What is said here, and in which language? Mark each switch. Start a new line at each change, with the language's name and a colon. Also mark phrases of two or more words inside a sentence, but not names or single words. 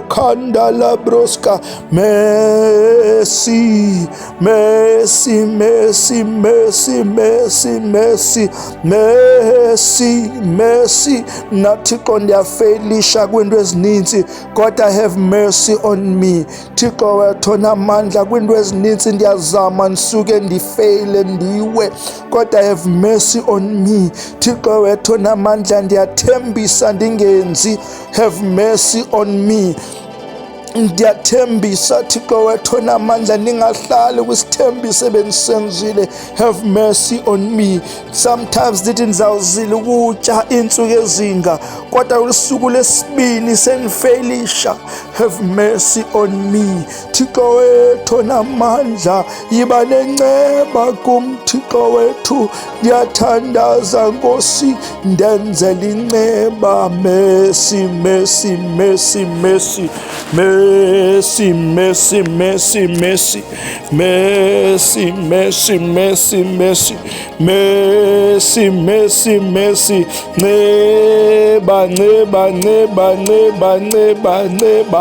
English: Khandala broska, mercy, mercy, mercy, mercy, mercy, mercy, mercy, mercy.
Xhosa: Nathixo ndiyafelisha kwiinto ezininzi, kodwa
English: have mercy on me.
Xhosa: Thixo wethu onamandla, kwiinto ezininzi ndiyazama ndisuke ndifeyile ndiwe, kodwa
English: have mercy on me.
Xhosa: Thixo wethu onamandla, ndiyathembisa ndingenzi,
English: have mercy on me.
Xhosa: Ndiyathembisa Thixo wethu onamandla, ningahlali kwisithembiso ebendisenzile.
English: Have mercy on me.
Xhosa: Sometimes ndithi ndizawuzila ukutya iintsuku ezinga, kodwa usuku lesibini sendifeylisha.
English: Have mercy on me.
Xhosa: Thixo wethu onamandla, yiba nenceba kum Thixo wethu, ndiyathandaza Nkosi, ndenzele inceba.
English: Mercy, mercy, mercy, mercy, mercy, mercy, mercy, mercy, mercy, mercy, mercy, mercy, mercy, mercy, mercy,
Xhosa: nceba, nceba, nceba, nceba, nceba, nceba.